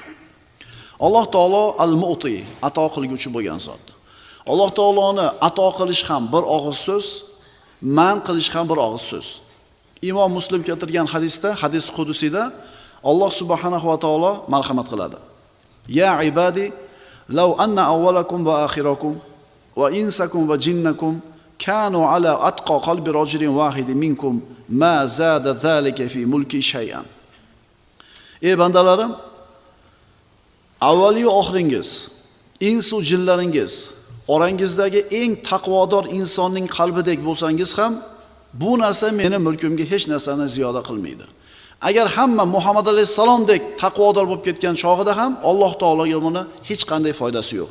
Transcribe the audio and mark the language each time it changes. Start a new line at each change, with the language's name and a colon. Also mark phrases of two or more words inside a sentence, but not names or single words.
Uzbek: Alloh taolo Al-Mu'ti, ato qilguvchi bo'lgan zot. Alloh taoloni ato qilish ham bir og'iz so'z, man qilish ham bir og'iz so'z. Imom Muslim keltirgan hadisda, hadis qudusida Alloh subhanahu va taolo marhamat qiladi.
Arabic: يا عبادي لو أن أولكم وآخركم وإنسكم وجنكم كانوا على أتقى قلب رجل واحد منكم ما زاد ذلك في ملكي شيئا.
Uzbek: Ey bandalarim, avvaliy oxiringiz, insu jinlaringiz orangizdagi eng taqvodor insonning qalbidek bo'lsangiz ham bu narsa meni mulkimga hech narsani ziyoda qilmaydi. Agar hamma Muhammad alayhisalomdek taqvodor bo'lib ketgan chog'ida ham Alloh taologa buni hech qanday foydasi yo'q.